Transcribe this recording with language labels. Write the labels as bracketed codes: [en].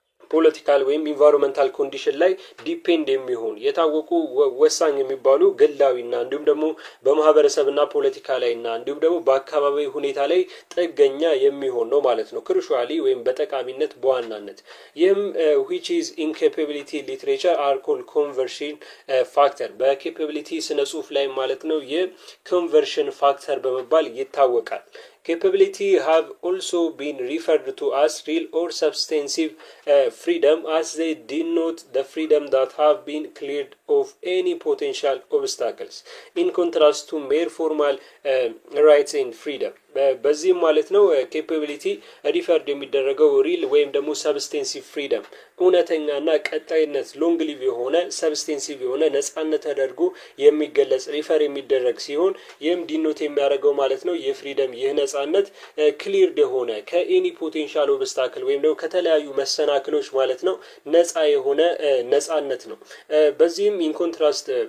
[am] ፖለቲካል ወይም ኢንቫይሮንመንታል ኮንዲሽን ላይ ዲፔንድ የሚሆን የታወቁ ወሳኝ የሚባሉ ግላዊና እንዲሁም ደግሞ በማህበረሰብና ፖለቲካ ላይና እንዲሁም ደግሞ በአካባቢ ሁኔታ ላይ ጥገኛ የሚሆን ነው ማለት ነው ክሩሻሊ ወይም በጠቃሚነት በዋናነት። ይህም [en] which is in capability literature are called conversion factor [am] በኬፓቢሊቲ ስነ ጽሁፍ ላይ ማለት ነው የኮንቨርሽን ፋክተር በመባል ይታወቃል። [en] Capability have also been referred to as real or substantive freedom, as they denote the freedom that have been cleared of any potential obstacles, in contrast to mere formal rights and freedom. [am] በዚህም ማለት ነው ኬፓቢሊቲ ሪፈርድ የሚደረገው ሪል ወይም ደግሞ ሰብስቴንሲቭ ፍሪደም እውነተኛና ቀጣይነት ሎንግ ሊቭ የሆነ ሰብስቴንሲቭ የሆነ ነጻነት ተደርጎ የሚገለጽ ሪፈር የሚደረግ ሲሆን ይህም ዲኖት የሚያደርገው ማለት ነው የፍሪደም ይህ ነጻነት ክሊርድ የሆነ ከኤኒ ፖቴንሻል ኦብስታክል ወይም ደግሞ ከተለያዩ መሰናክሎች ማለት ነው ነጻ የሆነ ነጻነት ነው። በዚህም ኢን ኮንትራስት